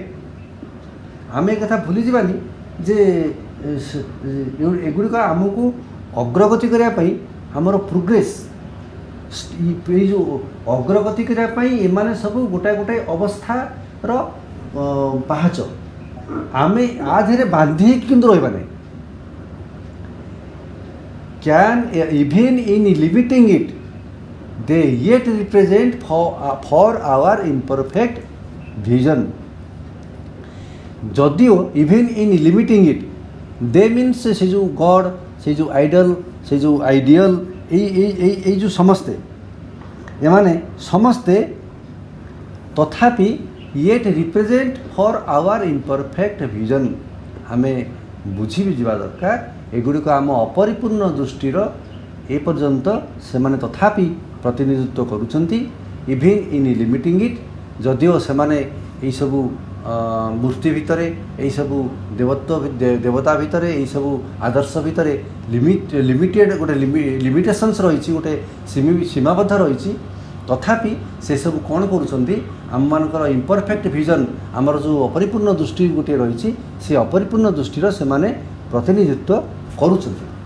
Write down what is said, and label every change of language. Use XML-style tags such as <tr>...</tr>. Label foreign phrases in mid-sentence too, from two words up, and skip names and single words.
<or>ଆମେ ଏ କଥା ଭୁଲିଯିବାନି ଯେ ଏଗୁଡ଼ିକ ଆମକୁ ଅଗ୍ରଗତି କରିବା ପାଇଁ ଆମର ପ୍ରୋଗ୍ରେସ୍, ଏଇ ଯେଉଁ ଅଗ୍ରଗତି କରିବା ପାଇଁ ଏମାନେ ସବୁ ଗୋଟାଏ ଗୋଟାଏ ଅବସ୍ଥାର ପାହାଚ. ଆମେ ଆ ଦେହରେ ବାନ୍ଧି ହେଇକି କିନ୍ତୁ ରହିବା ନାହିଁ.</or> <en>can even in limiting it they yet represent for our imperfect vision.</en> <or>যদিও</or> <en>even in limiting it they means</en> <or>ସେ ଯେଉଁ ଗଡ଼, ସେ ଯେଉଁ ଆଇଡଲ୍, ସେ ଯେଉଁ ଆଇଡ଼ିଆଲ୍, ଏଇ ଯେଉଁ ସମସ୍ତେ ଏମାନେ ସମସ୍ତେ ତଥାପି</or> <en>yet represent for our imperfect vision.</en> <or>ଆମେ ବୁଝିବି ଯିବା ଦରକାର ଏଗୁଡ଼ିକ ଆମ ଅପରିପୂର୍ଣ୍ଣ ଦୃଷ୍ଟିର ଏପର୍ଯ୍ୟନ୍ତ ସେମାନେ ତଥାପି ପ୍ରତିନିଧିତ୍ୱ କରୁଛନ୍ତି.</or> <en>even in limiting it,</en> <or>ଯଦିଓ ସେମାନେ ଏଇସବୁ ମୂର୍ତ୍ତି ଭିତରେ, ଏଇସବୁ ଦେବତା ଭିତରେ, ଏଇସବୁ ଆଦର୍ଶ ଭିତରେ ଲିମିଟେଡ଼ ଗୋଟେ ଲିମିଟେସନ୍ସ ରହିଛି, ଗୋଟେ ସୀମାବଦ୍ଧ ରହିଛି, ତଥାପି ସେସବୁ କ'ଣ କରୁଛନ୍ତି ଆମମାନଙ୍କର</or> <en>imperfect vision,</en> <or>ଆମର ଯେଉଁ ଅପରିପୂର୍ଣ୍ଣ ଦୃଷ୍ଟି ଗୋଟିଏ ରହିଛି ସେ ଅପରିପୂର୍ଣ୍ଣ ଦୃଷ୍ଟିର ସେମାନେ ପ୍ରତିନିଧିତ୍ୱ କରୁଛନ୍ତି.</or>